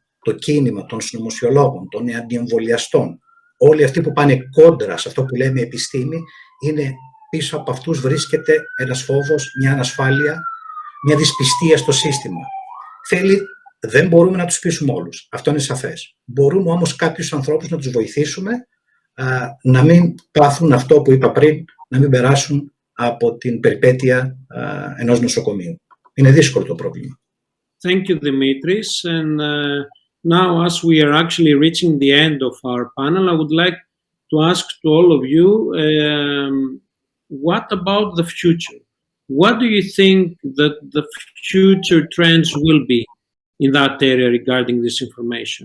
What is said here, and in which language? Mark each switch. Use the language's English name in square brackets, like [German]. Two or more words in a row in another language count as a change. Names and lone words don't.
[Greek] Το κίνημα των συνωμοσιολόγων, των αντιεμβολιαστών, όλοι αυτοί που πάνε κόντρα σε αυτό που λέμε επιστήμη, είναι πίσω από αυτούς βρίσκεται ένας φόβος, μια ανασφάλεια, μια δυσπιστία στο σύστημα. Δεν μπορούμε να τους πείσουμε όλους. Αυτό είναι σαφές. Μπορούμε όμως κάποιους ανθρώπους να τους βοηθήσουμε να μην πάθουν αυτό που είπα πριν, να μην περάσουν από την περιπέτεια ενός νοσοκομείου. Είναι δύσκολο το πρόβλημα. [English] Thank you, Dimitris. And now, as we are actually reaching the end of our panel, I would like to ask to all of you, what about the future? What do you think that the future trends will be in that area regarding this information?